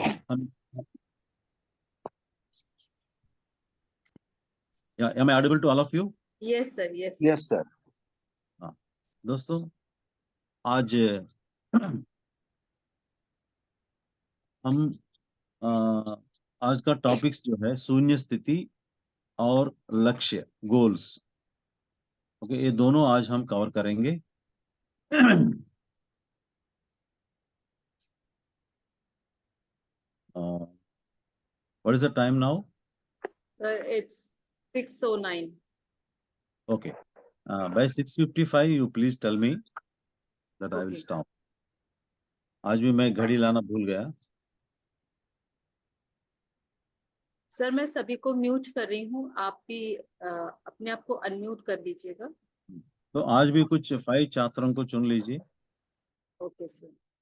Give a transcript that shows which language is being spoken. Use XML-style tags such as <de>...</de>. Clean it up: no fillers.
<en>Hmm am I audible to all of you? Yes, sir. Yes. Yes, sir.</en> <hi>हाँ दोस्तों, आज हम आज का टॉपिक्स जो है शून्य स्थिति और लक्ष्य, गोल्स। ओके, ये दोनों आज हम कवर करेंगे।</hi> <en>What is the time now? It's 6:09. Okay. By 6:55 you please tell me that I will Okay. stop.</en> <hi>आज भी मैं घड़ी लाना भूल गया। सर मैं सभी को म्यूट कर रही हूँ, आप भी अपने आप को अनम्यूट कर दीजिएगा। तो आज भी कुछ 5 छात्रों को चुन लीजिए। Okay sir.</hi>